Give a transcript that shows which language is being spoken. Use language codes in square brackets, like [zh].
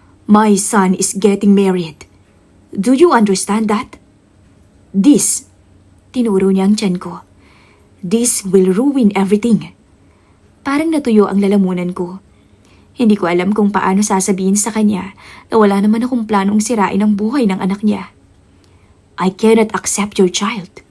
[en] My son is getting married. Do you understand that? This, [tl] tinuro niya ang tiyan ko. [en] This will ruin everything. [tl] Parang natuyo ang lalamunan ko. Hindi ko alam kung paano sasabihin sa kanya na wala naman akong planong sirain ang buhay ng anak niya. [en] I cannot accept your child.